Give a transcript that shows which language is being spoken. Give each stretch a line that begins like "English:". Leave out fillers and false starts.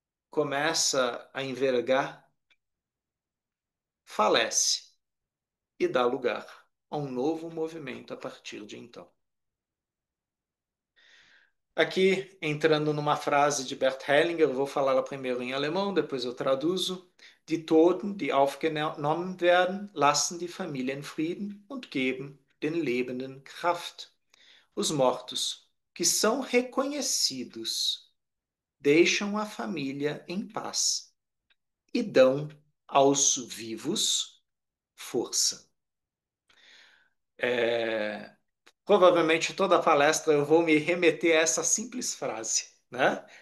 Portuguese: começa a envergar, falece e dá lugar a um novo movimento a partir de então. Aqui, entrando numa frase de Bert Hellinger, eu vou falá-la primeiro em alemão, depois eu traduzo.
German: Die Toten, die aufgenommen werden, lassen die Familien Frieden und geben den Lebenden Kraft.
Portuguese: Os mortos, que são reconhecidos, deixam a família em paz e dão aos vivos força. É, provavelmente toda a palestra eu vou me remeter a essa simples frase, né?